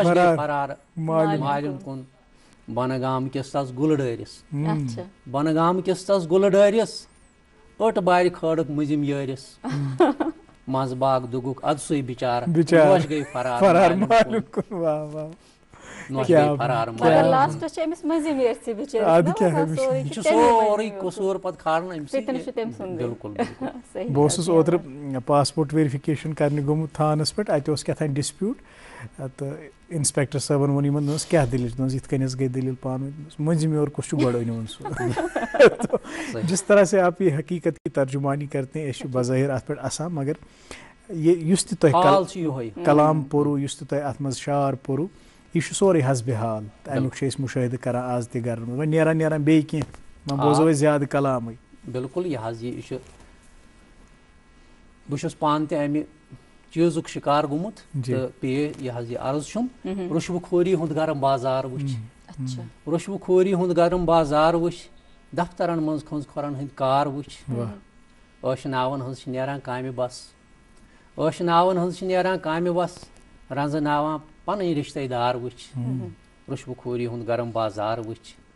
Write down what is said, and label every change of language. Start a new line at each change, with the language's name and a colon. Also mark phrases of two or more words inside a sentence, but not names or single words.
Kashmiri: فرار مالِم کُن بنہٕ گام کِس تس گُلہٕ ڈٲرِس بنہٕ گام کِس تس گُلہٕ ڈٲرِس أٹ بارِ کھٲڑٕکھ مٔنٛزِم یٲرِس منٛزٕ باغ دُگُکھ اَدٕ سُے بِچارٕ نوش گٔے فرار مالِم کُن نوش گٔے فرار یہِ چھُ سورُے قصوٗر پتہٕ کھالان أمۍ سٕے بِلکُل بہٕ اوسُس اوترٕ پاسپورٹ ویرِفِکیشن کرنہِ گوٚمُت تھانس پٮ۪ٹھ اَتہِ اوس کیٛاہ تام ڈِسپیوٗٹ تہٕ اِنسپیکٹر صٲبن ووٚن یِمن دوٚپنس کیٛاہ دٔلیٖل دوٚپنس یِتھ کٔنۍ حظ گٔے دٔلیٖل پانہٕ ؤنۍ مٔنٛزِم یور کُس چھُ گۄڈٕ أنۍوُن سُہ
Urdu: جس طرح سے آپ یہ حقیقت کی ترجمانی کرتے ہیں
Kashmiri: أسۍ چھِ بظٲہِر اَتھ پٮ۪ٹھ اَسان مگر یُس تہِ تۄہہِ کلام پوٚروٕ یُس تہِ تۄہہِ اَتھ منٛز شعر پوٚروٕ یہِ چھُ سورُے حسبِ حال تہٕ اَمیُک چھِ أسۍ مُشٲہدٕ کران آز تہِ گرن منٛز وۄنۍ نیران بیٚیہِ کینٛہہ وۄنۍ بوزو أسۍ زیادٕ کلامٕے بِلکُل یہِ حظ یہِ چھُ بہٕ چھُس پانہٕ تہِ اَمہِ چیٖزُک شِکار گوٚمُت تہٕ پیٚیہِ یہِ حظ یہِ عرض چھُم رُشوٕ خوری ہُنٛد گرم بازار وٕچھ رُشوٕ خوری ہُنٛد گرم بازار وٕچھ دفترن منٛز کھٔنٛز کھۄرن ہٕنٛدۍ کار وٕچھ ٲشناون ہٕنٛز چھِ نیران کامہِ بس ٲشناون ہٕنٛز چھِ نیران کامہِ بس رنٛزٕناوان پنٕنۍ رِشتے دار وٕچھ رُشوٕ خوری ہُنٛد گرم بازار وٕچھ